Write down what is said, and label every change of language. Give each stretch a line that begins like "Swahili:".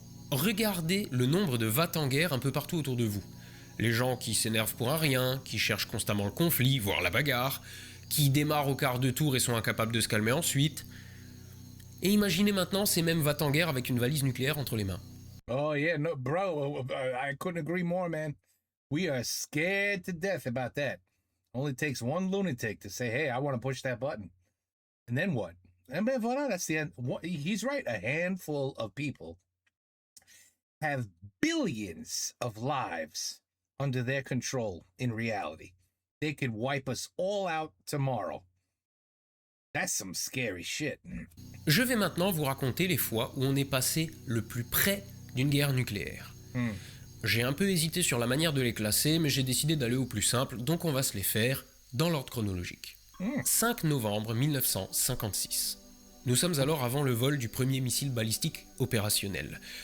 French: Regardez le nombre de va-t-en-guerre un peu partout autour de vous. Les gens qui s'énervent pour un rien, qui cherchent constamment le conflit, voire la bagarre, qui démarrent au quart de tour et sont incapables de se calmer ensuite. Et imaginez maintenant ces mêmes va-t-en-guerre avec une valise nucléaire entre les mains.
English: Oh yeah, no, bro, I couldn't agree more, man. We are scared to death about that. Only takes one lunatic to say, "Hey, I want to push that button," and then what? And
French: ben voilà,
English: that's the end. He's right. A handful of people have billions of lives under their control in reality. They could wipe us all out tomorrow. That's some scary shit.
French: Je vais maintenant vous raconter les fois où on est passé le plus près d'une guerre nucléaire. J'ai un peu hésité sur la manière de les classer, mais j'ai décidé d'aller au plus simple, donc on va se les faire dans l'ordre chronologique. 5 novembre 1956. Nous sommes alors avant le vol du premier missile balistique opérationnel.